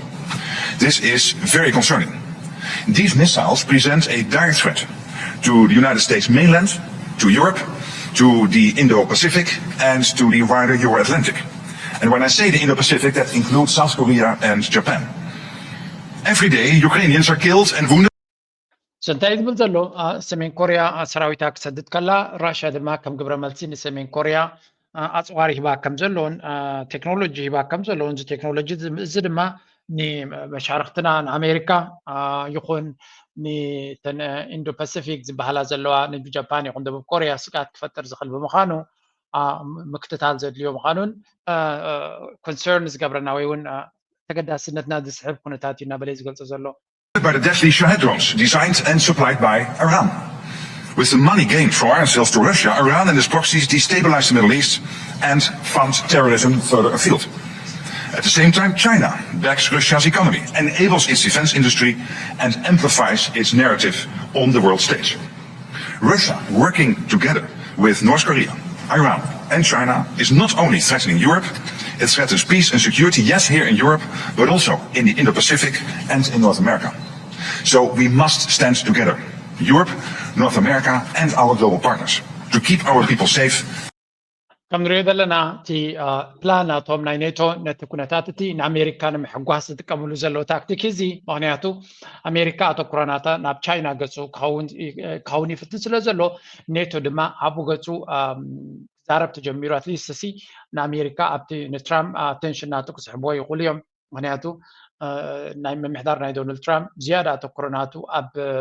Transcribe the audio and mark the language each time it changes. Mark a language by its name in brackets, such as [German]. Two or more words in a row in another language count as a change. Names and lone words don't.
[English] This is very concerning. These missiles present a direct threat to the United States mainland, to Europe, to the Indo-Pacific, and to the wider Euro-Atlantic. And when I say the Indo-Pacific, that includes South Korea and Japan. Every day, Ukrainians are killed and wounded. [Tigrinya] سنتاي ዝብል ዘሎ ሰሜን ኮርያ ሰራዊታ ክሰድድ ከላ ራሽያ ድማ ከም ግብረ መልሲ ንሰሜን ኮርያ ኣጽዋሪ ሂባ ከም ዘለውን ቴክኖሎጂ ሂባ ከም ዘለውን እዚ ቴክኖሎጂ እዚ ድማ ንመሻርክትና ንኣሜሪካ ይኹን ንተን ኢንዶ ፓሲፊክ ዝበሃላ ዘለዋ ንጃፓን ይኹን ደቡብ ኮርያ ስጋት ክፈጥር ዝኽእል ብምዃኑ ምክትታል ዘድልዮ ምዃኑን ኮንሰርን ዝገብረና ወይ እውን ተገዳስነትና ዝስሕብ ኩነታት እዩ እናበለ ዝገልጾ ዘሎ [English] by the deadly Shahed drones designed and supplied by Iran. With the money gained from arms sales to Russia, Iran and its proxies destabilize the Middle East and fund terrorism further afield. At the same time, China backs Russia's economy, enables its defense industry, and amplifies its narrative on the world stage. Russia, working together with North Korea, Iran, and China, is not only threatening Europe, it threatens peace and security, yes, here in Europe, but also in the Indo-Pacific and in North America. So we must stand together, Europe, North America, and our global partners, to keep our people safe. [Tigrinya] ከም ንሪኦ ዘለና እቲ ፕላን ናቶም ናይ ኔቶ ነቲ ኩነታት እቲ ንኣሜሪካ ንምሕጓስ ዝጥቀምሉ ዘለዎ ታክቲክ እዚ ምክንያቱ ኣሜሪካ ኣተኩረናታ ናብ ቻይና ገፁ ክኸውን ይፍትን ስለ ዘሎ ኔቶ ድማ ኣብኡ ገፁ ዛረብ ተጀሚሩ ኣትሊስት እሲ ንኣሜሪካ ኣብቲ ንትራምፕ ኣቴንሽን ናቱ ክስሕብዎ ይኽእሉ እዮም ምክንያቱ ናይ ምምሕዳር ናይ ዶናልድ ትራምፕ ዝያዳ ኣተኩረናቱ ኣብ